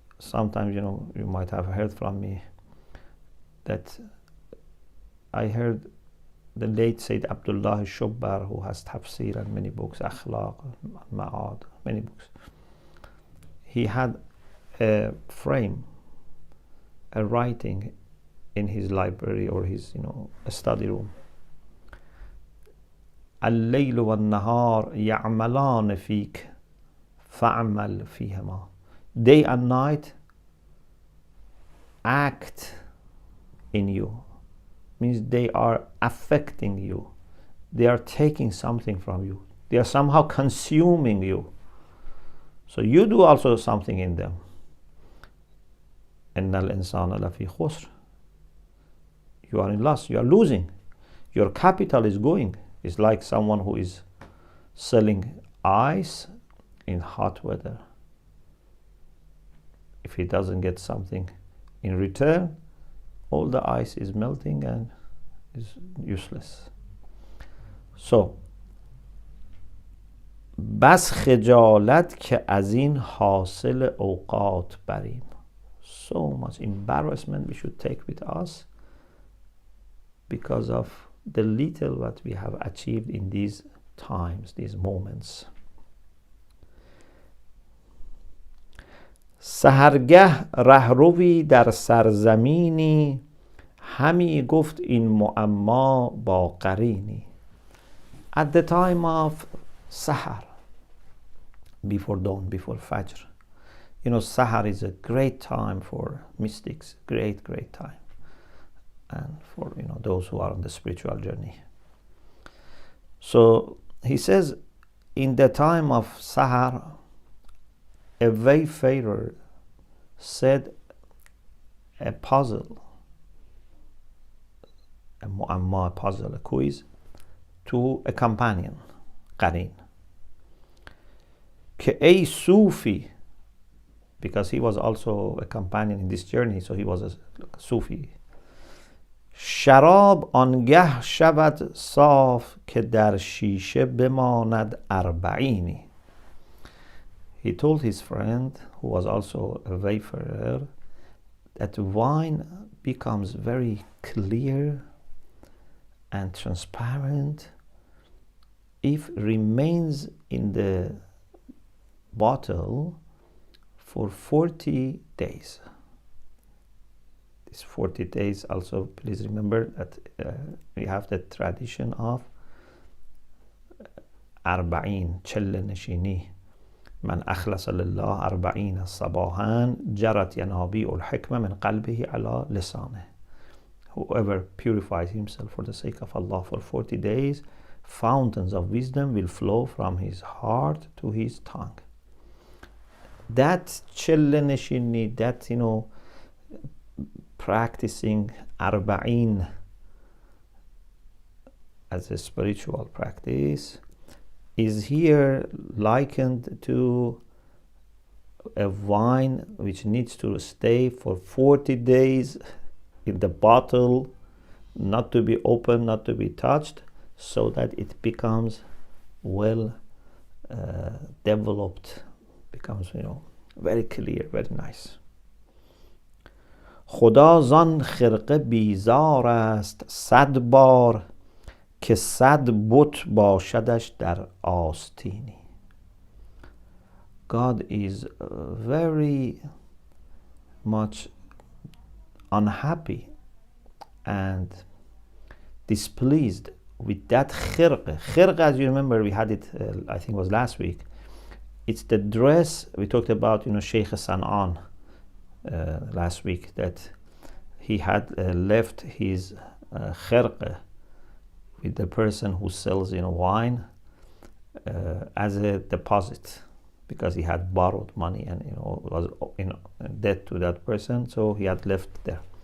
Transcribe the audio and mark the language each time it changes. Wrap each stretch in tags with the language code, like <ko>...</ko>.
<en>sometimes, you might have heard from me that I heard the late Sayyid Abdullah Shubbar, who has tafsir and many books, akhlaq, ma'ad, many books. He had a frame, a writing in his library or his, a study room.</en> <ar>الليل والنهار يعملان فيك فاعمل فيهما.</ar> <en>Day and night act in you. Means they are affecting you. They are taking something from you. They are somehow consuming you. So you do also something in them.</en> <ar>إن الإنسان لفي خسر.</ar> <en>You are in loss. You are losing. Your capital is going. It's like someone who is selling ice in hot weather. If he doesn't get something in return, all the ice is melting and is useless. So,</en> <fa>بس خجالت که از این حاصل اوقات بریم.</fa> <en>So much embarrassment we should take with us because of the little what we have achieved in these times, these moments.</en> <fa>سحرگه رهروی در سرزمینی همی گفت این معما با قرینی.</fa> <en>At the time of Sahar, before dawn, before Fajr, Sahar is a great time for mystics, great time, and for those who are on the spiritual journey. So he says, in the time of Sahar, a wayfarer said a puzzle, a mu'amma puzzle, a quiz, to a companion, Qarin.</en> <fa>Ke ay Sufi,</fa> <en>because he was also a companion in this journey, so he was a Sufi.</en> <fa>شراب آنگه شود صاف که در شیشه بماند اربعینی.</fa> <en>He told his friend, who was also a wayfarer, that wine becomes very clear and transparent if remains in the bottle for 40 days. These 40 days also, please remember that we have the tradition of arba'in, chelle nashini.</en> <ar>من أخلص لله 40 صباحا جرت ينابيع الحكمة من قلبه على لسانه.</ar> <en>Whoever purifies himself for the sake of Allah for 40 days, fountains of wisdom will flow from his heart to his tongue. That chille neshini, that practicing arba'in as a spiritual practice is here likened to a wine which needs to stay for 40 days in the bottle, not to be opened, not to be touched, so that it becomes well developed, becomes very clear, very nice.</en> <fa>خدا زان خرقه بیزار است 100 بار که 100 بت باشدش در آستینی.</fa> <en>God is very much unhappy and displeased with that khirqa. Khirqa, as you remember, we had it, I think it was last week. It's the dress, we talked about, Sheikh San'an last week, that he had left his khirqa with the person who sells wine as a deposit, because he had borrowed money and was in debt to that person, so he had left there.</en>